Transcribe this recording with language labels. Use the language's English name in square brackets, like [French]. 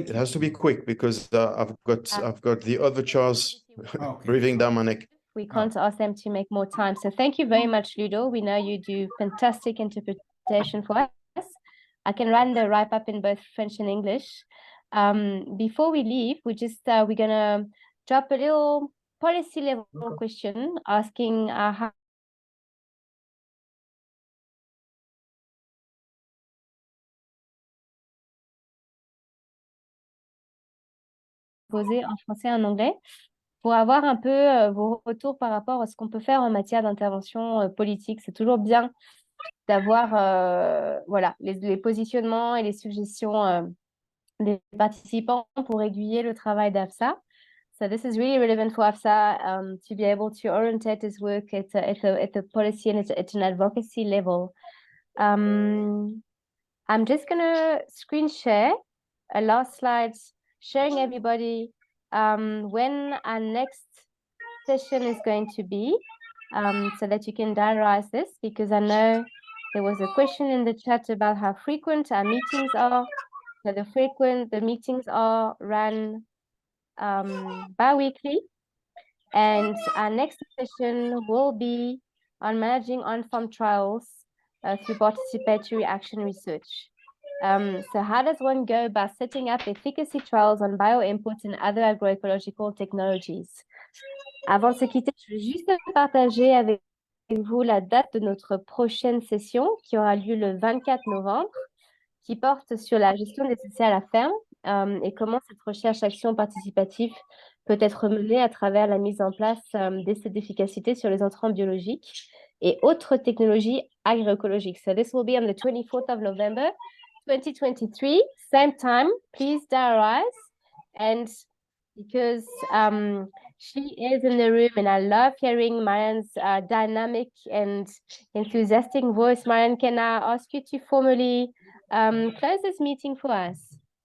[English] it has to be quick because I've got the other Charles breathing down my neck. We can't ask them to make more time. So thank you very much, Ludo. We know you do fantastic interpretation for us. I can run the wrap-up in both French and English. Before we leave, we're gonna drop a little policy level question asking how [French] poser en français et en anglais pour avoir un peu vos retours par rapport à ce qu'on peut faire en matière d'intervention politique. C'est toujours bien d'avoir voilà, les positionnements et les suggestions des participants pour aiguiller le travail d'AFSA. [English] So this is really relevant for AFSA to be able to orientate its work at the policy and at an advocacy level. I'm just going to screen share a last slide showing everybody when our next session is going to be so that you can diarize this, because I know there was a question in the chat about how frequent our meetings are. So the meetings are run bi-weekly, and our next session will be on managing on-farm trials through participatory action research. So how does one go about setting up efficacy trials on bio-inputs and other agroecological technologies? [French] Avant de se quitter, je veux juste partager avec vous la date de notre prochaine session qui aura lieu le 24 novembre, qui porte sur la gestion des essais à la ferme et comment cette recherche-action participative peut être menée à travers la mise en place d'essais d'efficacité sur les entrants biologiques et autres technologies agroécologiques. [English] So this will be on the 24th of November, 2023, same time. Please diarize, and because she is in the room and I love hearing Marianne's dynamic and enthusiastic voice. Marianne, can I ask you to formally close this meeting for us?